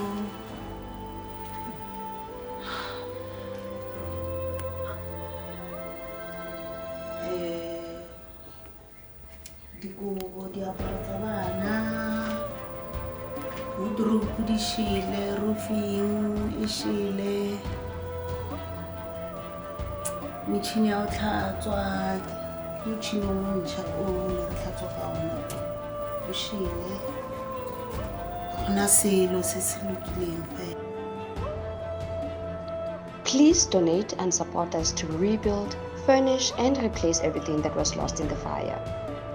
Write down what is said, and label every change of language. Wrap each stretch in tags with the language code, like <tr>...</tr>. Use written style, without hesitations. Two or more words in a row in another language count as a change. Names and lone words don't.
<tn>Dikobo diaparo tsa bana wardrobe di shile, roofing e shile, metšhini ya go tlhatswa motšhini o montšha o ne re tlhatswa ka ona o shile, gona selo se se lokileng fela.</tn> <en>Please donate and support us to rebuild, furnish and replace everything that was lost in the fire.</en>